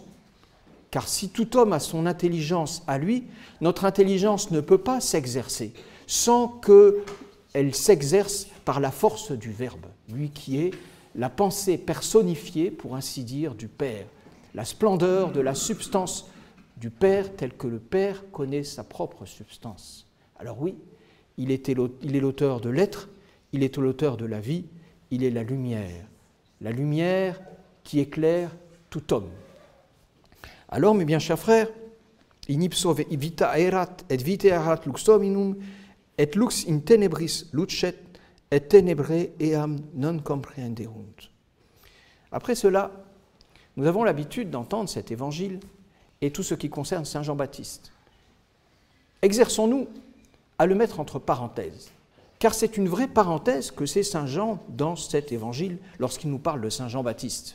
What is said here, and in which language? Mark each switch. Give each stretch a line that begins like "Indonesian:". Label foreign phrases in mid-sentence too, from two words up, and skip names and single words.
French: Car si tout homme a son intelligence à lui, notre intelligence ne peut pas s'exercer sans qu'elle s'exerce par la force du Verbe, lui qui est la pensée personnifiée, pour ainsi dire, du Père, la splendeur de la substance du Père telle que le Père connaît sa propre substance. Alors oui, il est l'auteur de l'être, il est l'auteur de la vie, il est la lumière qui éclaire tout homme. Alors, mes bien chers frères,
Latin: in ipso vita erat et vita erat lux hominum, et lux in tenebris lucet, et tenebrae eam non comprehendeunt.
French: Après cela, nous avons l'habitude d'entendre cet évangile et tout ce qui concerne saint Jean-Baptiste. Exerçons-nous à le mettre entre parenthèses, car c'est une vraie parenthèse que c'est saint Jean dans cet évangile lorsqu'il nous parle de saint Jean-Baptiste.